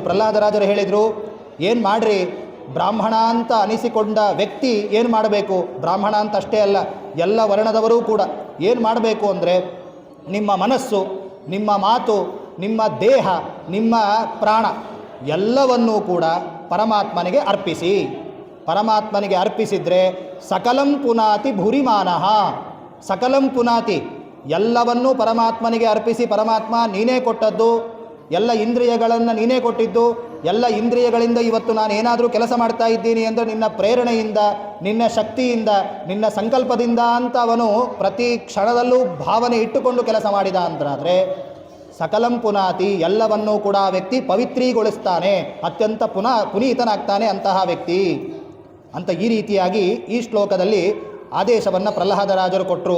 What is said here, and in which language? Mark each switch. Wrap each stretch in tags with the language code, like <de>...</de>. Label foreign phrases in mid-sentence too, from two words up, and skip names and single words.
<kn>ಪ್ರಹ್ಲಾದರಾಜರು ಹೇಳಿದರು, ಏನು ಮಾಡ್ರಿ, ಬ್ರಾಹ್ಮಣ ಅಂತ ಅನಿಸಿಕೊಂಡ ವ್ಯಕ್ತಿ ಏನು ಮಾಡಬೇಕು? ಬ್ರಾಹ್ಮಣ ಅಂತ ಅಷ್ಟೇ ಅಲ್ಲ, ಎಲ್ಲ ವರ್ಣದವರೂ ಕೂಡ ಏನು ಮಾಡಬೇಕು ಅಂದರೆ, ನಿಮ್ಮ ಮನಸ್ಸು, ನಿಮ್ಮ ಮಾತು, ನಿಮ್ಮ ದೇಹ, ನಿಮ್ಮ ಪ್ರಾಣ ಎಲ್ಲವನ್ನೂ ಕೂಡ ಪರಮಾತ್ಮನಿಗೆ ಅರ್ಪಿಸಿ. ಪರಮಾತ್ಮನಿಗೆ ಅರ್ಪಿಸಿದರೆ</kn> <sa>ಸಕಲಂ ಪುನಾತಿ ಭುರಿಮಾನಃ. ಸಕಲಂ ಪುನಾತಿ,</sa> <kn>ಎಲ್ಲವನ್ನೂ ಪರಮಾತ್ಮನಿಗೆ ಅರ್ಪಿಸಿ, ಪರಮಾತ್ಮ ನೀನೇ ಕೊಟ್ಟದ್ದು, ಎಲ್ಲ ಇಂದ್ರಿಯಗಳನ್ನು ನೀನೇ ಕೊಟ್ಟಿದ್ದು, ಎಲ್ಲ ಇಂದ್ರಿಯಗಳಿಂದ ಇವತ್ತು ನಾನು ಏನಾದರೂ ಕೆಲಸ ಮಾಡ್ತಾ ಇದ್ದೀನಿ ಅಂದರೆ ನಿನ್ನ ಪ್ರೇರಣೆಯಿಂದ, ನಿನ್ನ ಶಕ್ತಿಯಿಂದ, ನಿನ್ನ ಸಂಕಲ್ಪದಿಂದ ಅಂತ ಅವನು ಪ್ರತಿ ಕ್ಷಣದಲ್ಲೂ ಭಾವನೆ ಇಟ್ಟುಕೊಂಡು ಕೆಲಸ ಮಾಡಿದ ಅಂತಾದರೆ</kn> <sa>ಸಕಲಂ ಪುನಾತಿ,</sa> <kn>ಎಲ್ಲವನ್ನೂ ಕೂಡ ಆ ವ್ಯಕ್ತಿ ಪವಿತ್ರೀಗೊಳಿಸ್ತಾನೆ, ಅತ್ಯಂತ ಪುನೀತನಾಗ್ತಾನೆ ಅಂತಹ ವ್ಯಕ್ತಿ ಅಂತ ಈ ರೀತಿಯಾಗಿ ಈ ಶ್ಲೋಕದಲ್ಲಿ ಆದೇಶವನ್ನು ಪ್ರಹ್ಲಾದರಾಜರು ಕೊಟ್ಟರು.</kn>